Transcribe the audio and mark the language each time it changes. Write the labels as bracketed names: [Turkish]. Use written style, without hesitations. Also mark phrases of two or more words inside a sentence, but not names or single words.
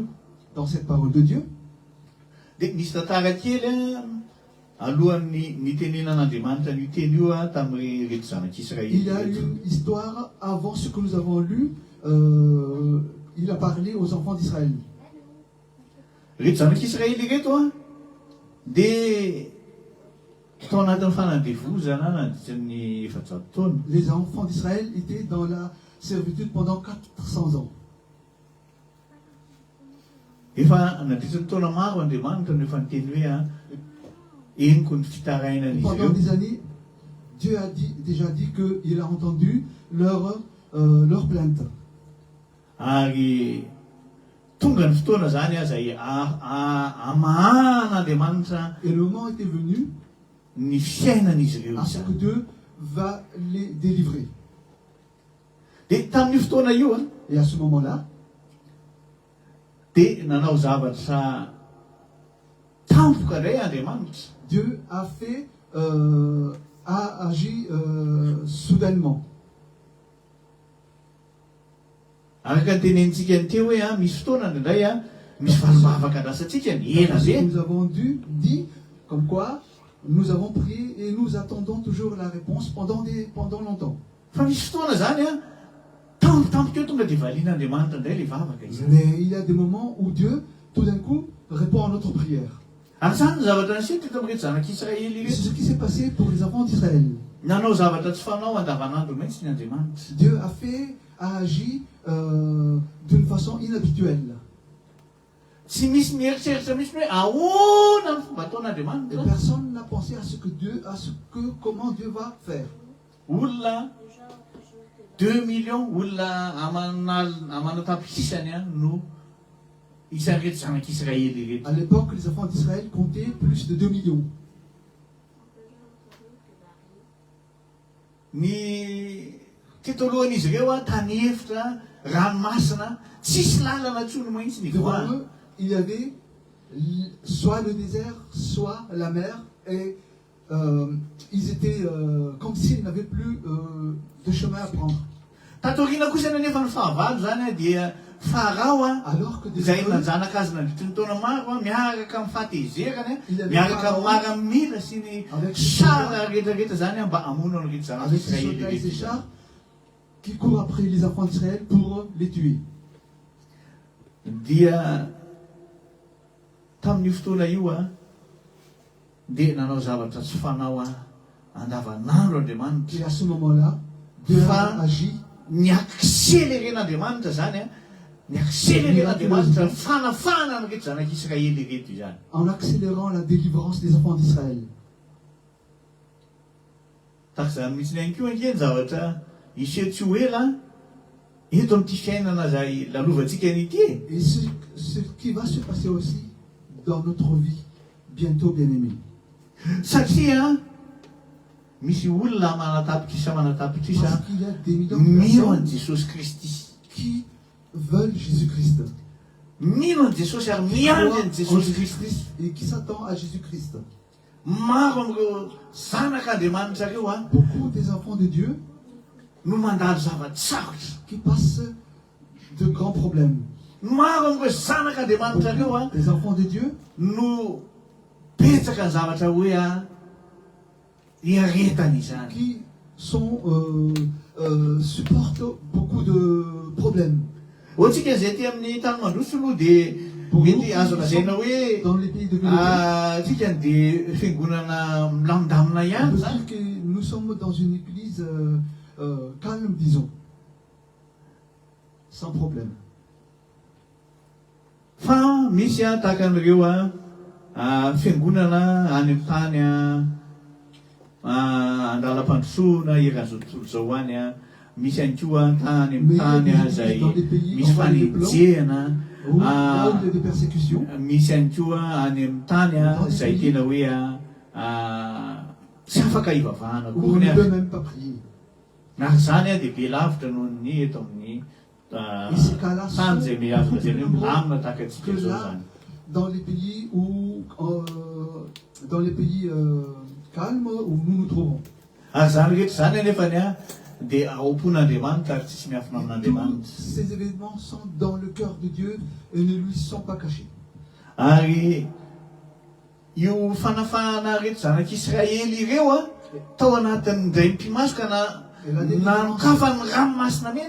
[French] Dans cette parole de Dieu, [Malagasy] dia nisy tantara kely alohan'ny nitenenan'Andriamanitra ny teny io tamin'ny reto zanak'Israëly. [French] il y a une histoire avant ce que nous avons lu. Il a parlé aux enfants d'Israël. [Malagasy] Reto zanak'Israëly reto dia tao anatin'ny fanandevozana nandritran'ny 400 taona. [French] Les enfants d'Israël étaient dans la servitude pendant 400 ans. [Malagasy] Efa nandritran'ny taona maro Andriamanitra no efa niteny hoe eniko ny fitarainan'izy [French] Pendant [Malagasy] ireo. [French] des années, Dieu a déjà dit qu'il a entendu leur plainte. [Malagasy] Ary tonga ny fotoana zany izay amahan'Andriamanitra [French] Et le moment était venu [Malagasy] ny fiainan'izy ireo [French] à ce que [Malagasy] izany. [French] Dieu va les délivrer. [Malagasy] Dia tamin'io fotoana io [French] Et à ce moment-là, [Malagasy] dia nanao zavatra tampoka indray Andriamanitra. [French] Dieu a agi soudainement. [Malagasy] Araka ny tenenitsika ny teo hoe misy fotoana indray misy valomavaka andrasantsika ny ela be. [French] Nous avons dit comme quoi nous avons prié et nous attendons toujours la réponse pendant longtemps. [Malagasy] Fa misy fotoana zany tampotampoka eo tonga dia valian'Andriamanitra indray le vavaka izany. [French] Mais il y a des moments où Dieu, tout d'un coup, répond à notre prière. [Malagasy] Ary zany ny zavatra nisy teto amin'ireto zanak'Israëly [French] Et [Malagasy] ireto. [French] c'est ce qui s'est passé pour les enfants d'Israël. [Malagasy] Nanao zavatra tsy fanao andavanandro mihitsy ny Andriamanitra. [French] Dieu a agi d'une façon inhabituelle. [Malagasy] Tsy misy mieritreritra mihitsy hoe ahoana ny fomba [French] Et [Malagasy] ataon'Andriamanitra. [French] personne n'a pensé à comment Dieu va faire. [Malagasy] Olona 2 millions olona amanatapitrisany no isan'reto zanak'Israëly ireto. [French] À l'époque, les enfants d'Israël comptaient plus de 2 millions. [Malagasy] Ny teto alohan'izy ireo tany efitra ranomasina tsisy lalana tsony mahitsy ny [French] Devant [Malagasy] voana. [French] eux, il y avait soit le désert, soit la mer. Et ils étaient comme s'ils n'avaient plus de chemin à prendre. [Malagasy] Tatoriana kosa nefa ny fahavalo zany dia Farao [French] Alors que [Malagasy] izay [French] des [Malagasy] nanjanaka azy nandritry ny taona maro miaraka amin'ny fahatezerany [French] Il avait [Malagasy] miaraka [French] Pharaon [Malagasy] amin'ny miara sy ny [French] avec [Malagasy] sara rehetrarehetra zany mba hamono ny reto [French] avec ses soldats et ses [Malagasy] zanak'Israëly. [French] chars qui courent après les enfants d'Israël pour les tuer. [Malagasy] Dia tamin'io fotoana io dia nanao zavatra tsy fanao andavanandro Andriamanitra. [French] Et à ce moment-là, Dieu a agi [Malagasy] Ny accéléren'Andriamanitra zany ny accéléren'Andriamanitra ny fanafana ny reto zanak'Israëly reto izany. [French] en accélérant la délivrance des enfants d'Israël. [Malagasy] Tahaka izany mihitsy ihany koa ange ny zavatra iseho tsy ho ela eto amin'ity fiainana izay lalovantsika an'ity. [French] Et ce qui va se passer aussi dans notre vie, bientôt, bien-aimés. [Malagasy] Satria misy olona manatapitrisa [French] Parce qu'il y a des millions de [Malagasy] mino an [French] personnes [Malagasy] Jesosy Kristy. [French] qui veulent Jésus-Christ. [Malagasy] Mino an Jesosy ary [French] Qui [Malagasy] miandry [French] croient [Malagasy] an [French] en [Malagasy] Jesosy Kristy. [French] Jésus-Christ et qui s'attendent à Jésus-Christ. [Malagasy] Maro amin'ireo zanak'Andriamanitra reo [French] Beaucoup des enfants de Dieu [Malagasy] no mandalo zava-tsy sarotra. [French] qui passent de grands problèmes. [Malagasy] Maro amin'ireo zanak'Andriamanitra reo [French] Beaucoup des enfants de Dieu [Malagasy] no betsaka ny zavatra hoe iaretany izany. [French] qui supportent beaucoup de problèmes. [Malagasy] Ohatsika izay ty amin'ny tany mandroso aloha dia mety azo lazaina hoe [French] Dans les pays de Galilée, [Malagasy] tsika dia fiangonana milamindamina [French] on [Malagasy] ihany [French] peut [Malagasy] zany. [French] dire que nous sommes dans une église calme, disons, sans problème. [Malagasy] Fa misy tahaka an'ireo fiangonana any amin'ny tany andalam-pandrosoana eran'izao tontolo zao any a misy ihany koa tany amin'ny tany a zay misy fanenjehana [French] Où, là où il y a des persécutions, [Malagasy] misy ihany koa any amin'ny tany a zay tena hoe tsy afaka hivavahana [French] où on [Malagasy] koa [French] ne [Malagasy] ny [French] peut a même pas prier. [Malagasy] ary zany a dia be lavitra noho ny eto amin'ny [French] Et ces cas-là [Malagasy] tany zay miavaka zay hoe [French] sont [Malagasy] milamina tahaka antsika [French] que [Malagasy] zao [French] là, [Malagasy] zany [French] dans les pays où, dans les pays calmes où nous nous trouvons. [Malagasy] ary zany rehetra zany anefany a dia aompon'andriamanitra ary tsisy miafina [French] Tous [Malagasy] amin'andriamanitra [French] ces événements sont dans le cœur de Dieu et ne lui sont pas cachés. [Malagasy] ary io fanafahana rehetra zanak'Israely ireo a tao anatin'ny ndray mpimasoka na nokafa ny ranomasina mena